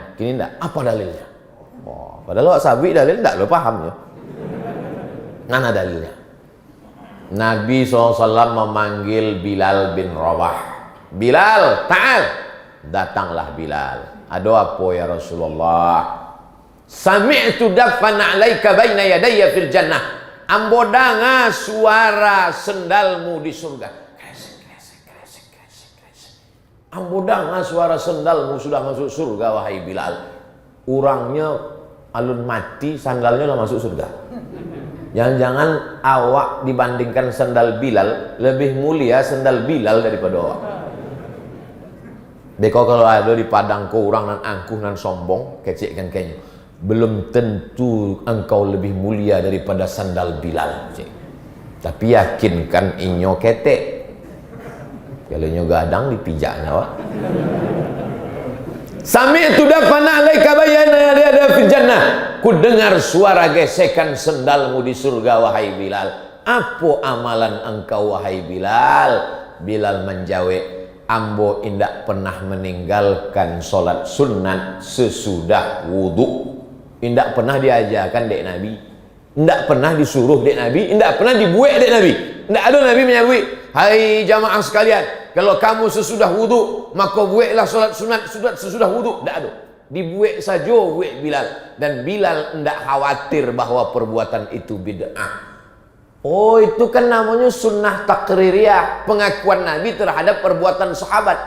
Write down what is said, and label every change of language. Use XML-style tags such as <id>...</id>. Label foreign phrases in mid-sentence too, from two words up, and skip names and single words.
<min>Kini enggak, apa dalilnya? Wah, padahal sabi dalil enggak lo paham ya.</min> <id>Mana dalilnya? Nabi SAW memanggil Bilal bin Rabah. Bilal, ta'al. Datanglah Bilal. Ada apa</id> <ar>يا رسول الله? سمعت دفا عليك بين يدي في الجنة.</ar> <min>Ambo dengar suara sendalmu di surga. Kresek, kresek, kresek, kresek, kresek. Ambo dengar suara sendalmu sudah masuk surga wahai Bilal. Orangnya alun mati, sandalnya lah masuk surga. Jangan-jangan awak dibandingkan sandal Bilal lebih mulia sandal Bilal daripada awak. Beko kalau ada di padang kau orang nan angkuh nan sombong, kecik kan kayaknya.</min> <id>Belum tentu engkau lebih mulia daripada sandal Bilal. Cik.</id> <min>Tapi yakinkan inyo ketek. Kalau inyo gadang dipijaknya wak.</min> <ar>سمعت دفنا عليك بينا ادا في الجنة.</ar> <id>Ku dengar suara gesekan sendalmu di surga wahai Bilal. Apa amalan engkau wahai Bilal?</id> <min>Bilal menjawab, ambo indak pernah meninggalkan solat sunat sesudah wudu. Indak pernah diajarkan dek Nabi, indak pernah disuruh dek Nabi, indak pernah dibuat dek Nabi. Indak ada Nabi menyabui,</min> <id>hai jamaah sekalian, kalau kamu sesudah wudu maka buatlah solat sunat sesudah wudu. Indak ada, dibuat saja buat Bilal. Dan Bilal indak khawatir bahwa perbuatan itu bid'ah. Oh, itu kan namanya</id> <ar>سنة تقريرية,</ar> <id>pengakuan Nabi terhadap perbuatan sahabat.</id>